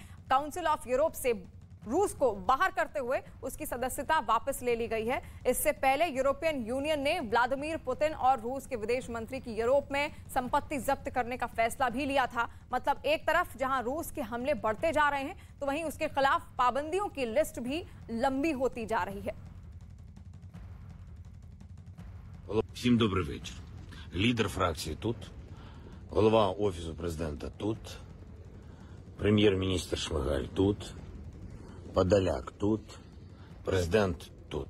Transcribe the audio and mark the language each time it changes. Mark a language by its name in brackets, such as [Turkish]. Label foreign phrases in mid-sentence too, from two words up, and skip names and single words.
[Hindi] काउंसिल ऑफ यूरोप से रूस को बाहर करते हुए उसकी सदस्यता वापस ले ली गई है। इससे पहले यूरोपियन यूनियन ने व्लादिमीर पुतिन और रूस के विदेश मंत्री की यूरोप में संपत्ति जब्त करने का फैसला भी लिया था। मतलब एक तरफ जहां रूस के हमले बढ़ते जा रहे हैं तो वहीं उसके खिलाफ पाबंदियों की लिस्ट भी लंबी होती जा रही है। [Ukrainian] Всім добрий вечір. Лідер фракції тут, голова Офісу президента тут, прем'єр-міністр Шмигаль тут, Подоляк тут, президент тут.